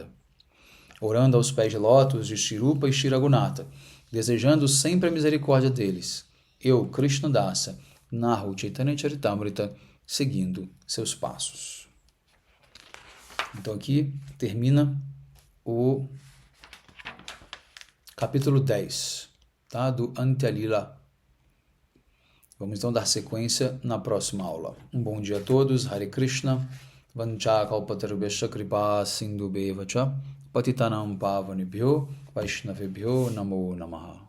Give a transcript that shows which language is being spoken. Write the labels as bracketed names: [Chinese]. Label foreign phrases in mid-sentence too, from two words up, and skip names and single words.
[Portuguese] Orando aos pés de lótus de Shirupa e Shiragunatha, desejando sempre a misericórdia deles, eu, Krishna Dasa, narro Chaitanya Charitamrita seguindo seus passos. Então aqui termina o capítulo 10, tá? Do Antya Lila. Vamos então dar sequência na próxima aula. Um bom dia a todos. Hare Krishna. [Sanskrit] Vanchakalpatarubhasya kripa sindhubheva cha patitanam pavanebhyo vaishnavebhyo namo namaha.